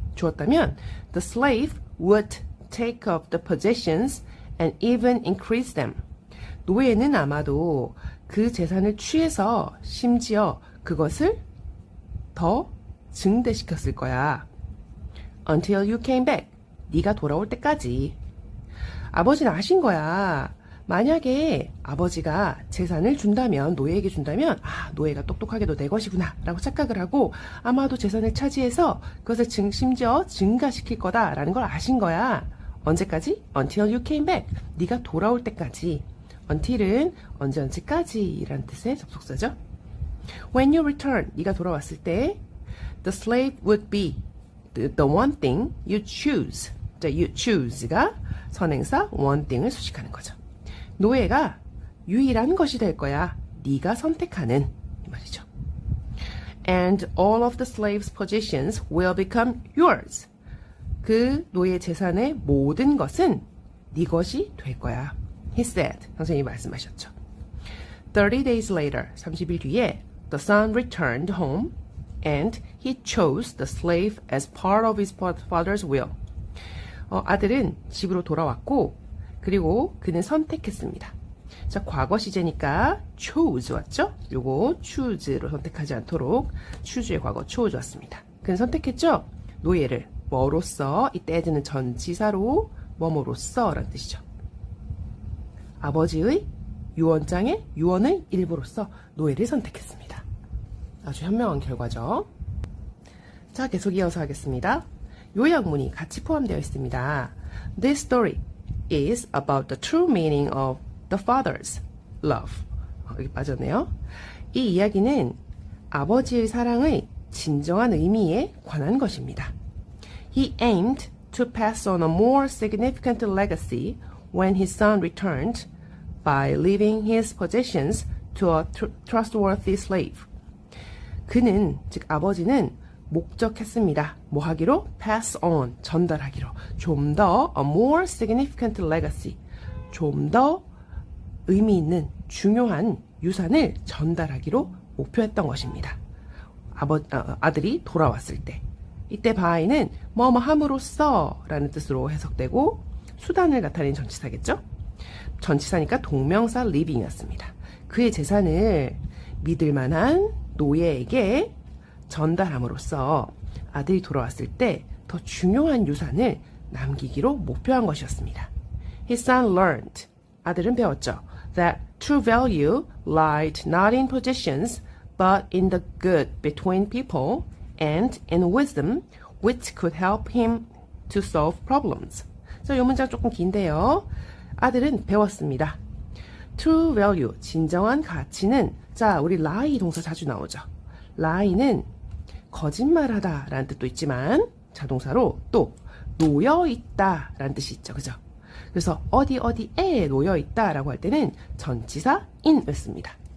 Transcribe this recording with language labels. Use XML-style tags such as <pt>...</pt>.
<ko>주었다면</ko> <en>the slave would take up the possessions and even increase them.</en> <ko>노예는 아마도 그 재산을 취해서 심지어 그것을 더 증대시켰을 거야.</ko> <en>Until you came back.</en> <ko>네가 돌아올 때까지. 아버지는 아신 거야. 만약에 아버지가 재산을 준다면, 노예에게 준다면, 노예가 똑똑하게도 내 것이구나 라고 착각을 하고 아마도 재산을 차지해서 그것을 심지어 증가시킬 거다라는 걸 아신 거야. 언제까지?</ko> <en>Until you came back.</en> <ko>네가 돌아올 때까지. Until은 언제까지 라는 뜻의 접속사죠.</ko> <en>When you return,</en> <ko>네가 돌아왔을 때</ko> <en>the slave would be the one thing you choose.</en> <ko>자, you choose가 선행사 one thing을 수식하는 거죠. 노예가 유일한 것이 될 거야. 네가 선택하는 이 말이죠.</ko> <en>And all of the slave's possessions will become yours.</en> <ko>그 노예 재산의 모든 것은 네 것이 될 거야.</ko> <en>He said.</en> <ko>선생님이 말씀하셨죠.</ko> <en>30 days later,</en> <ko>30일 뒤에</ko> <en>the son returned home and he chose the slave as part of his father's will.</en> <ko>아들은 집으로 돌아왔고 그리고 그는 선택했습니다. 자, 과거 시제니까 chose 왔죠? 요거 choose로 선택하지 않도록 choose의 과거 chose 왔습니다. 그는 선택했죠? 노예를 뭐로써, 이때 as는 전치사로 뭐뭐로써 라는 뜻이죠. 아버지의 유언장의 유언의 일부로서 노예를 선택했습니다. 아주 현명한 결과죠. 자, 계속 이어서 하겠습니다. 요약문이 같이 포함되어 있습니다.</ko> <en>This story is about the true meaning of the father's love.</en> <ko>여기 빠졌네요. 이 이야기는 아버지의 사랑의 진정한 의미에 관한 것입니다.</ko> <en>He aimed to pass on a more significant legacy when his son returned by leaving his possessions to a trustworthy slave.</en> <ko>그는, 즉 아버지는 목적했습니다. 뭐 하기로? pass on, 전달하기로. 좀 더</ko> <en>a more significant legacy,</en> <ko>좀 더 의미 있는 중요한 유산을 전달하기로 목표했던 것입니다. 아들이 돌아왔을 때. 이때 by는 뭐뭐 함으로써 라는 뜻으로 해석되고 수단을 나타내는 전치사겠죠? 전치사니까 동명사 living이었습니다. 그의 재산을 믿을 만한 노예에게 전달함으로써 아들이 돌아왔을 때 더 중요한 유산을 남기기로 목표한 것이었습니다.</ko> <en>His son learned.</en> <ko>아들은 배웠죠.</ko> <en>That true value lied not in possessions, but in the good between people and in wisdom, which could help him to solve problems.</en> <ko>자, 이 문장 조금 긴데요. 아들은 배웠습니다. True value, 진정한 가치는, 자, 우리 lie 동사 자주 나오죠. lie는 거짓말하다 라는 뜻도 있지만 자동사로 또 놓여있다 라는 뜻이 있죠. 그죠? 그래서 어디에 놓여있다 라고 할 때는 전치사 in을 씁니다.</ko>